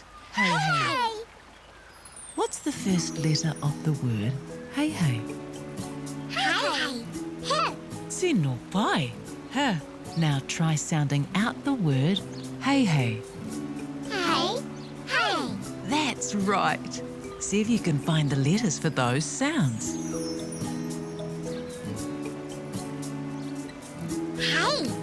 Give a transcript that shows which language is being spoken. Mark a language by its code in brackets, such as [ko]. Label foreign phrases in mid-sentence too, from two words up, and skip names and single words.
[en] Heihei. What's the first letter of the word Heihei? Heihei. He. [mi] Tino pai. [en] H. Now try sounding out the word Heihei. Hey. Hey. That's right. See if you can find the letters for those sounds. Hey.